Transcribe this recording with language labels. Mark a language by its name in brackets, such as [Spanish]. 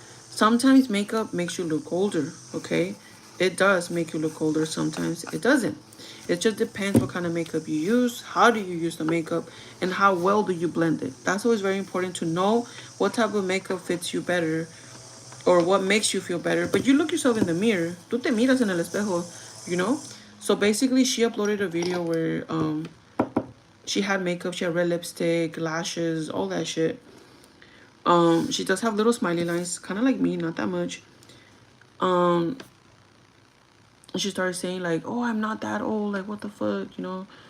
[English] Sometimes makeup makes you look older, okay? It does make you look older sometimes. It doesn't. It just depends what kind of makeup you use, how do you use the makeup, and how well do you blend it. That's always very important to know what type of makeup fits you better or what makes you feel better. But you look yourself in the mirror. [Spanish] Tú te miras en el espejo, [English] you know? So basically, she uploaded a video where she had makeup, she had red lipstick, lashes, all that shit. She does have little smiley lines, kind of like me, not that much. She started saying like, "Oh, I'm not that old. Like, what the fuck, you know?"